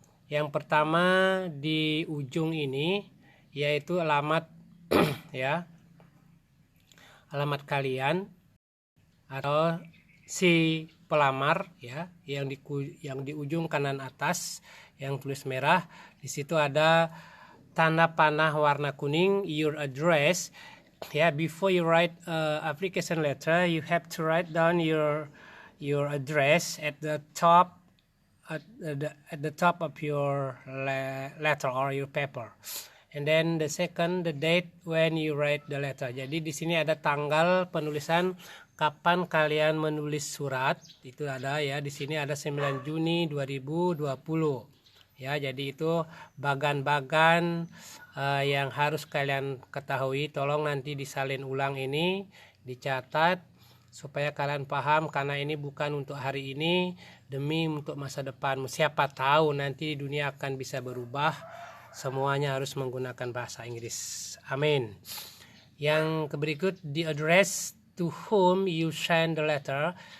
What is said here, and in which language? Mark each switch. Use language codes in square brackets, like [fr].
[id] Yang pertama di ujung ini yaitu alamat ya, alamat kalian atau si pelamar, ya, yang di ujung kanan atas yang tulis merah. Di situ ada tanda panah warna kuning, [en] your address. Ya, before you write application letter, you have to write down your address at the top at the top of your letter or your paper. And then the second, the date when you write the letter. [id] Jadi di sini ada tanggal penulisan kapan kalian menulis surat. Itu ada, ya, di sini ada 9 Juni 2020. Ya, jadi itu bagan-bagan yang harus kalian ketahui. Tolong nanti disalin ulang ini, dicatat supaya kalian paham, karena ini bukan untuk hari ini, demi untuk masa depan. Siapa tahu nanti dunia akan bisa berubah, semuanya harus menggunakan bahasa Inggris. Amin. Yang berikut, [en] the address to whom you send the letter.